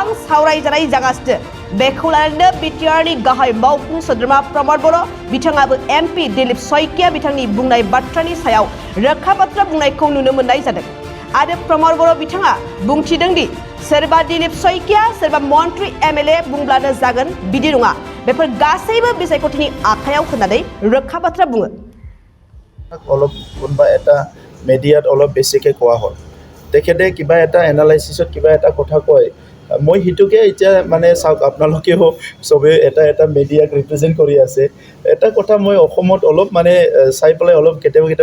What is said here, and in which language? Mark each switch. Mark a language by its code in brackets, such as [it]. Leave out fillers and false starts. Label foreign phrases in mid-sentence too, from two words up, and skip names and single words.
[brx] सावरायजानाय जागासिनो बेखौ लानानै बिटिआरनि गाहाय मावफुं सोद्रोमा प्रमद बर' बिथाङाबो एमपि दिलीप शइकिया बिथांनि बुंनाय बाथ्रानि सायाव रोखा बाथ्रा बुंनायखौ नुनो मोननाय जादों आरो प्रमद बर' बिथाङा बुंथिदों दि सोरबा दिलीप शइकिया सोरबा मन्त्री एमएलए बुंब्लानो जागोन बिदि नङा बेफोर गासैबो बिसायख'थिनि आखायाव होननानै रोखा बाथ्रा बुङो [as] অলপ কোনোবা এটা মিডিয়াত অলপ বেছিকৈ কোৱা হ'ল তেখেতে কিবা এটা এনালাইচিছত কিবা এটা কথা কয় মই সিটোকে এতিয়া মানে চাওক আপোনালোকেও চবেই এটা মিডিয়াক ৰিপ্ৰেজেণ্ট কৰি আছে এটা কথা মই অসমত অলপ মানে চাই পেলাই অলপ কেতিয়াবা